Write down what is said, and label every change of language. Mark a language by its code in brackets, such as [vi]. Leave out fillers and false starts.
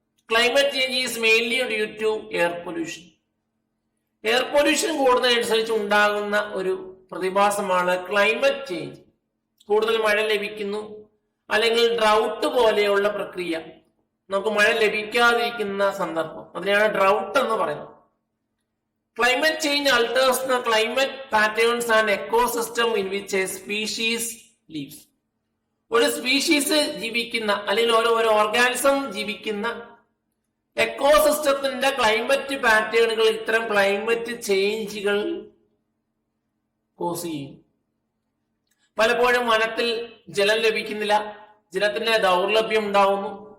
[en] Climate change is mainly due to air pollution. [ml] Air pollution കൂടുന്നതനുസരിച്ച് ഉണ്ടാകുന്ന ഒരു പ്രതിഭാസമാണ് climate change. കൂടുതൽ മഴ ലഭിക്കുന്നു, അല്ലെങ്കിൽ ഡ്രൗട്ട് പോലെയുള്ള പ്രക്രിയ, നമുക്ക് മഴ ലഭിക്കാതിരിക്കുന്ന സന്ദർഭം, അതിനെയാണ് ഡ്രൗട്ട് എന്ന് പറയുന്നത്. [en] Climate change alters the climate patterns and ecosystem in which a species lives. [ml] ഒരു സ്പീഷീസ് ജീവിക്കുന്ന അല്ലെങ്കിൽ ഓരോ ഓർഗാനിസം ജീവിക്കുന്ന എക്കോസിസ്റ്റത്തിന്റെ ക്ലൈമറ്റ് പാറ്റേണുകൾ ഇത്തരം ക്ലൈമറ്റ് ചേഞ്ചുകൾ കോസ് ചെയ്യും. പലപ്പോഴും വനത്തിൽ ജലം ലഭിക്കുന്നില്ല, ജലത്തിന്റെ ദൗർലഭ്യം ഉണ്ടാവുന്നു.